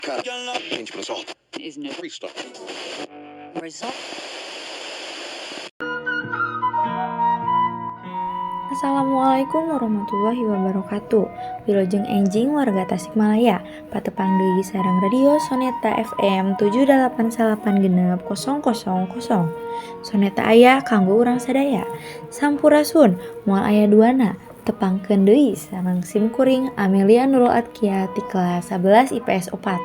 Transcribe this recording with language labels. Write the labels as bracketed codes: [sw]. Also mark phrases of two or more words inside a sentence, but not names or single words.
[en] Change result. is no Restart. result. [ar] السلام عليكم ورحمة الله وبركاته. [su] Wilujeng enjing warga Tasikmalaya, patepang deui sareng radio Soneta FM 789600. Soneta aya kanggo urang sadaya. Sampurasun moal aya duana, tepangkeun deui sareng simkuring Amelia Nurul Atkia ti kelas 11 IPS 4.